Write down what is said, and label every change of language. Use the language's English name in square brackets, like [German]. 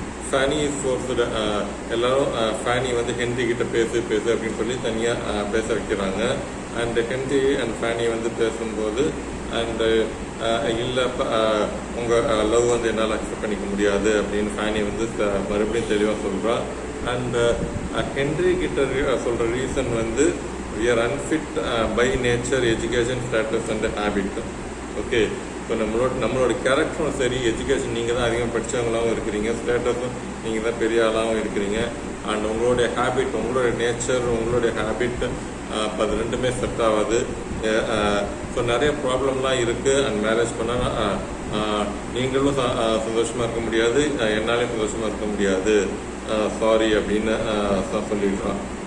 [Tamil] Pheni is forced, எல்லாரும் ஃபேனி வந்து Henry கிட்ட பேசு அப்படின்னு சொல்லி தனியாக பேச வைக்கிறாங்க. அண்ட் ஹென்றி அண்ட் ஃபேனி வந்து பேசும்போது அண்டு இல்லை உங்கள் லவ் வந்து என்னால் அக்செப்ட் பண்ணிக்க முடியாது அப்படின்னு ஃபேனி வந்து மறுபடியும் தெளிவாக சொல்கிறா. அண்ட் ஹென்றி கிட்ட சொல்கிற ரீசன் வந்து [English] we are unfit by nature, education, status and habit. [Tamil] Okay, இப்போ நம்மளோட கேரக்டரும் சரி, எஜுகேஷன் நீங்கள் தான் அதிகமாக படித்தவங்களாகவும் இருக்கிறீங்க, ஸ்டேட்டஸும் நீங்கள் தான் பெரிய ஆளாகவும் இருக்கிறீங்க, அண்ட் உங்களுடைய ஹேபிட், உங்களுடைய நேச்சர், உங்களுடைய ஹேபிட் அது ரெண்டுமே செட் ஆகாது. ஸோ நிறைய ப்ராப்ளம்லாம் இருக்குது. அண்ட் மேரேஜ் பண்ணால் நீங்களும் சந்தோஷமாக இருக்க முடியாது, என்னாலையும் சந்தோஷமாக இருக்க முடியாது, சாரி அப்படின்னு சொல்லிடுறான்.